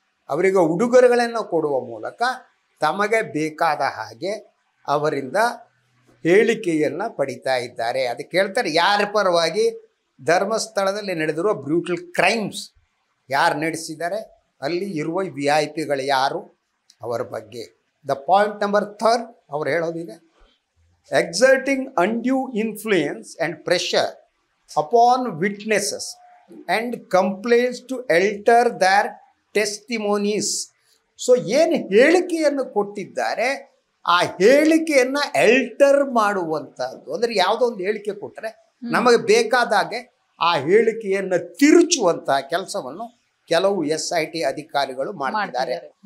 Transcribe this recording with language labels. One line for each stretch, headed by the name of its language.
Kannada: ಅವರಿಗೆ ಉಡುಗೊರೆಗಳನ್ನು ಕೊಡುವ ಮೂಲಕ ತಮಗೆ ಬೇಕಾದ ಹಾಗೆ ಅವರಿಂದ ಹೇಳಿಕೆಯನ್ನು ಪಡಿತಾ ಇದ್ದಾರೆ. ಅದಕ್ಕೆ ಹೇಳ್ತಾರೆ, ಯಾರ ಪರವಾಗಿ? ಧರ್ಮಸ್ಥಳದಲ್ಲಿ ನಡೆದಿರುವ ಬ್ರೂಟಲ್ ಕ್ರೈಮ್ಸ್ ಯಾರು ನಡೆಸಿದ್ದಾರೆ, ಅಲ್ಲಿ ಇರುವ VIPಗಳು ಯಾರು, ಅವರ ಬಗ್ಗೆ. ದ ಪಾಯಿಂಟ್ ನಂಬರ್ 3 ಅವ್ರು ಹೇಳೋದಿದೆ,
English: exerting undue influence and pressure upon witnesses and complaints to alter their testimonies.
Kannada: So ಏನು ಹೇಳಿಕೆಯನ್ನು ಕೊಟ್ಟಿದ್ದಾರೆ ಆ ಹೇಳಿಕೆಯನ್ನು ಅಲ್ಟರ್ ಮಾಡುವಂಥದ್ದು. ಅಂದರೆ ಯಾವುದೋ ಒಂದು ಹೇಳಿಕೆ ಕೊಟ್ಟರೆ ನಮಗೆ ಬೇಕಾದಾಗೆ ಆ ಹೇಳಿಕೆಯನ್ನು ತಿರುಚುವಂತಹ ಕೆಲಸವನ್ನು ಕೆಲವು SIT ಅಧಿಕಾರಿಗಳು ಮಾಡಿದ್ದಾರೆ.